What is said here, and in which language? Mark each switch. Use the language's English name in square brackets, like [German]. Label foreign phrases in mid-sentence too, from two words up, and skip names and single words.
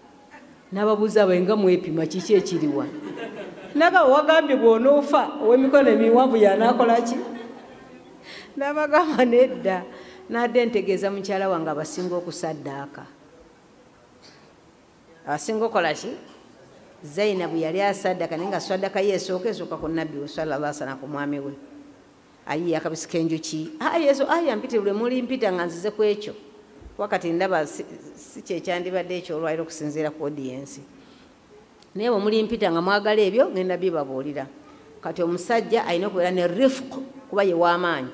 [Ganda] N'ababuuza abo nga mwepima kiki ekiriwa? Naga wagambye bw'onoofa ow'emikono emiwanvu y'anaakola ki? N'abagamba nedda. N'adde ntegeeza mukyala wange abasinga okusaddaaka. Abasinga okukola ki? Zainabu yali asaddaaka naye nga swaddaaka ye esooka ku Nabbi [Arabic] صلى الله عليه وسلم [Ganda] ku mwami we. Ayi akabisi k'enjuki. Yesu mpite buli muli mpita nga nzize ku ekyo. Wakati ndaba si kyekyandibadde ekyo olwaliro okusinziira ku audience. Naye bwe muli mpita nga mwagala ebyo ngenda bibabuulira. Kati omusajja alina okubeera ne rifq kuba ye w'amaanyi.